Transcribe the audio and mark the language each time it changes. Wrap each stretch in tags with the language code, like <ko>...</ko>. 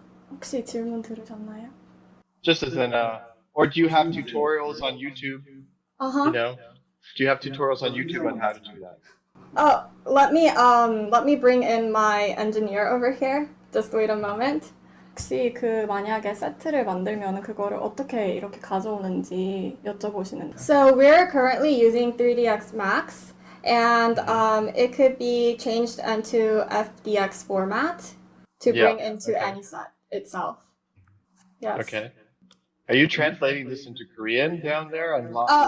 <ko>혹시 질문 들으셨나요?</ko> <en>Just as or do you have tutorials on YouTube? Uh-huh. You know, do you have tutorials on YouTube on how to do that? Oh, let me bring in my engineer over here. Just wait a moment.</en> <ko>혹시 그 만약에 세트를 만들면 그거를 어떻게 이렇게 가져오는지 여쭤보시는.</ko> <en>So we're currently using 3ds Max, and it could be changed into FDX format to bring into AnySet itself. Yes. Okay. Are you translating this into Korean down there on live?</en>